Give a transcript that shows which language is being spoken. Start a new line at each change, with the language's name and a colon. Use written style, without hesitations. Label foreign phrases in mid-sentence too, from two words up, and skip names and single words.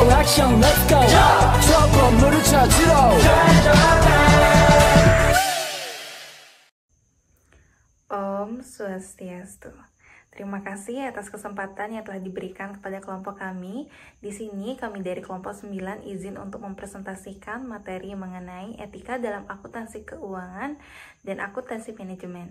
Korean: 액션
English: let's go
Korean: 저 건물을 찾으러
Indonesian: Om Swastiastu. Terima kasih atas kesempatan yang telah diberikan kepada kelompok kami. Di sini kami dari kelompok 9 izin untuk mempresentasikan materi mengenai etika dalam akuntansi keuangan dan akuntansi manajemen.